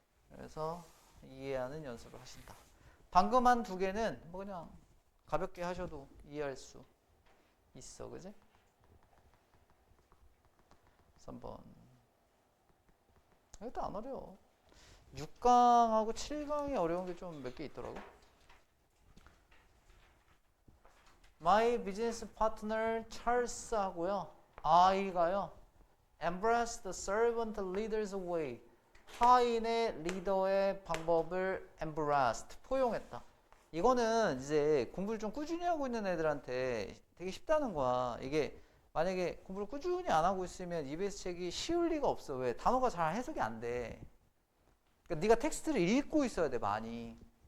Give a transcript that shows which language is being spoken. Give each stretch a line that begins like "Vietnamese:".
Korean: 그래서 이해하는 연습을 하신다. 방금 한 두 개는 뭐 그냥 가볍게 하셔도 이해할 수 있어, 그지? 3번. 이것도 안 어려워. 6강하고 7강이 어려운 게 좀 몇 개 있더라고.
English: My business partner Charles
Korean: 하고요. I가요.
English: Embrace the servant leader's way.
Korean: 하인의 리더의 방법을 embraced. 포용했다. 이거는 이제 공부를 좀 꾸준히 하고 있는 애들한테 되게 쉽다는 거야. 이게 만약에 공부를 꾸준히 안 하고 있으면 EBS 책이 쉬울 리가 없어. 왜? 단어가 잘 해석이 안 돼. 그러니까 네가 텍스트를 읽고 있어야 돼, 많이.